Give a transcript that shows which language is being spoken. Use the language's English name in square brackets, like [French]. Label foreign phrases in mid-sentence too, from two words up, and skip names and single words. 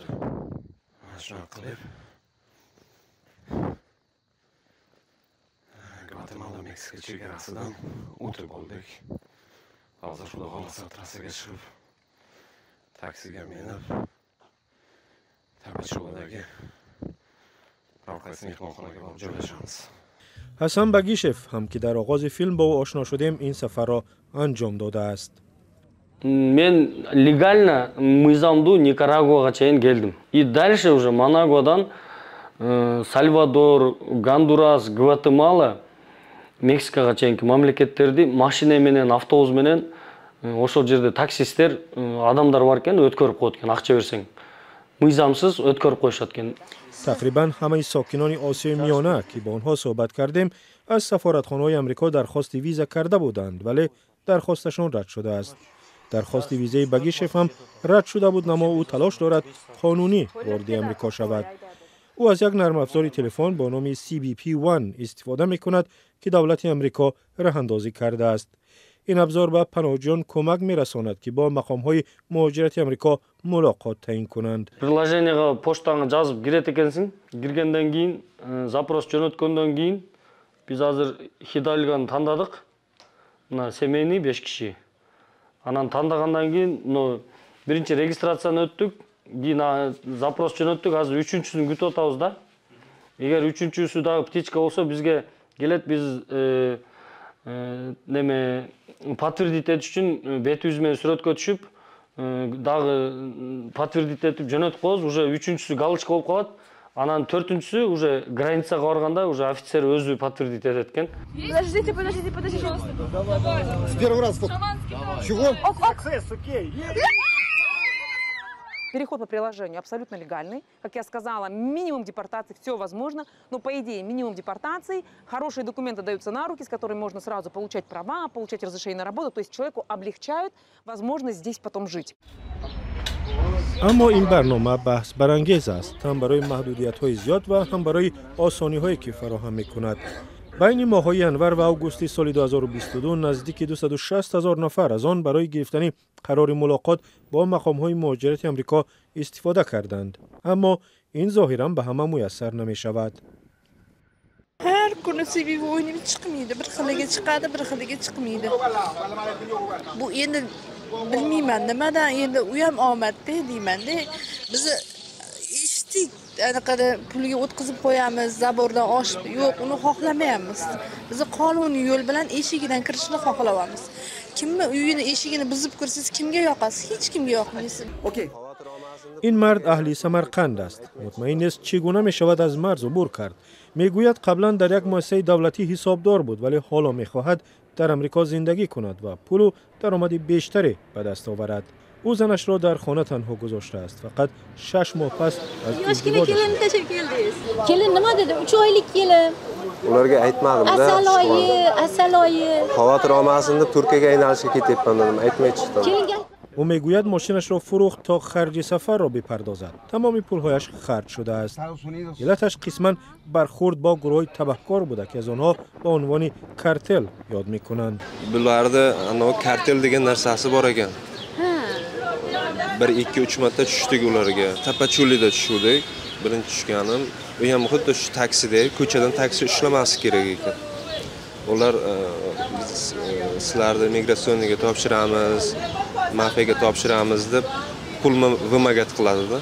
[Uzbek] Mana shunaqa qilib Gvatemala Meksika chegarasidan o'tib oldik. Hozir xudo xolasa trassaga chiqib taksiga minib Tapachuvadagi Ravqas mehmonxonaga borib joylashamiz. [Persian] حسن بگیشف هم که در آغاز فیلم با او آشنا شدیم این سفر را انجام داده است. [Kyrgyz] Men legalno мыйзамду Никарагуага чейин келдим. [Russian] И дальше уже [Kyrgyz] Манагуадан Сальвадор, Гондурас, Гватемала, Мексикага чейинки мамлекеттерди машина менен, автобус менен ошол жерде таксисттер адамдар бар экен, өткөрүп коет экен, акча берсең. Мыйзамсыз өткөрүп коюшат экен. [Persian] تقریبا همه ساکنان آسیای میانه که با آنها صحبت کردیم از سفارتخانه‌های آمریکا درخواست ویزا کرده بودند ولی درخواستشان رد شده است. درخواست ویزای بگیشف هم رد شده بود، اما او تلاش دارد قانونی وارد آمریکا شود. او از یک نرم افزار تلفن با نام CBP-1 استفاده می کند که دولت آمریکا راه اندازی کرده است. این ابزار به پناهجویان کمک می رساند که با مقام‌های مهاجرت آمریکا ملاقات تعیین کنند. [Kyrgyz] Приложениега поштаңа жазып кирет экенсиң. Киргенден кийин, запрос жөнөткөндөн кийин биз азыр Хидальганы тандадык. Мына семейный 5 киши. Анан тандагандан кийин, биринчи регистрацияны өттүк, кийин запрос жөнөттүк, азыр үчүнчүсүн күтүп атабыз да. Эгер үчүнчүсү дагы птичка болсо бизге келет, биз неме подтвердить этиш үчүн бетибиз менен сүрөткө түшүп, дагы подтвердить этип жөнөтүп коебуз, уже үчүнчүсү галочка болуп калат. Анан төртүнчүсү уже границага барганда уже офицер өзү подтвердить этет экен. [Russian] Подождите. С первого раза. Чего? Переход по приложению абсолютно легальный. Как я сказала, минимум депортации, все возможно. Но по идее минимум депортации, хорошие документы даются на руки, с которыми можно сразу получать права, получать разрешение на работу. То есть человеку облегчают возможность здесь потом жить. [Persian] اما این برنامه بحث برانگیز است، هم برای محدودیت‌های زیاد و هم برای آسانی‌هایی که فراهم می‌کند. بین ماه‌های انور و آگوستی سال 2022 نزدیک 260,000 نفر از آن برای گرفتن قرار ملاقات با مقام‌های مهاجرت آمریکا استفاده کردند. اما این ظاهراً به همه میسر نمی‌شود. Her kuni seviye oynayıp çıkmıydı. [Uzbek] Bir xiliga chiqadi, bir xiliga chiqmaydi. Bu endi bilmayman nimadan, endi u ham omadda deyman-da. Biz eshitdik, anaqada pulga o'tkazib qo'yamiz, zabordan oshib, yo'q, uni xohlamayapmiz. Biz qonuniy yo'l bilan eshigidan kirishni xohlayapmiz. Kimni uyini, eshigini buzib kirsangiz kimga yoqasiz? Hech kimga yoqmaysiz. Okey. [Persian] این مرد اهلی سمرقند است. مطمئن است چگونه می شود از مرز عبور کرد. میگوید قبلا در یک مؤسسه دولتی حسابدار بود ولی حالا میخواهد در امریکا زندگی کند و پول و درآمد بیشتری به دست آورد. او زنش را در خانه تنها گذاشته است. فقط 6 ماه پس از ازدواج [Uzbek] kelin nima dedi? 3 oylik kelin. Ularga aytmadim-da. Asaloyi. Xavotir olmasin deb Turkiyaga aylanishga ketyapman dedim, aytmay chiqdim. [Persian] او میگوید ماشینش را فروخت تا خرج سفر را بپردازد. تمام پولهایش خرج شده است. علتش قسما برخورد با گروه تبهکار بوده که از آنها با عنوان کارتل یاد میکنند. [Uzbek] Bularda ana kartel degan narsasi bor ekan. 1-2-3 marta tushdik ularga. Tapachulida tushdik. Birinchi tushganim, u ham xuddi shu taksida, ko'chadan taksi ishlamas kerak ekan. Ular sizlarni migratsiyaga topshiramiz, mafiyaga topshiramiz deb pulni vimogat qiladi-da.